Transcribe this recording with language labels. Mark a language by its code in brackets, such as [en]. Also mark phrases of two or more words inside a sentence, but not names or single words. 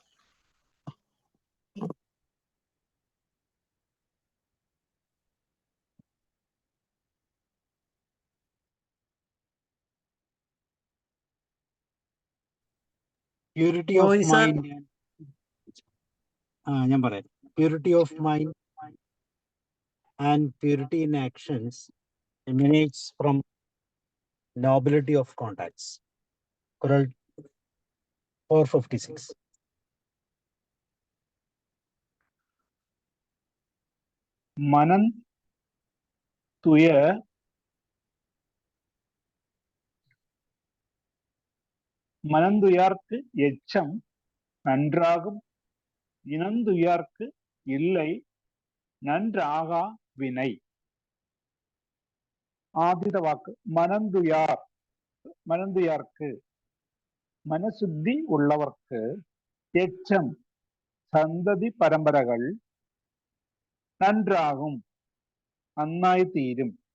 [en] purity of Roy sir. മൈൻഡ്, [ml] ഞാൻ പറയാം. [en] purity of mind and purity in actions emanates from nobility of contacts. Quran 456. [ta] மனம் துய மனந்துயார்க்கு எச்சம் நன்றாகும், இனந்துயார்க்கு இல்லை நன்றாகா வினை. [ml] ആദ്യത്തെ വാക്ക് മനന്തുയാർക്ക്, മനഃശുദ്ധി ഉള്ളവർക്ക്, എച്ചം സന്തതി പരമ്പരകൾ, നൻറാകും നന്നായി തീരും.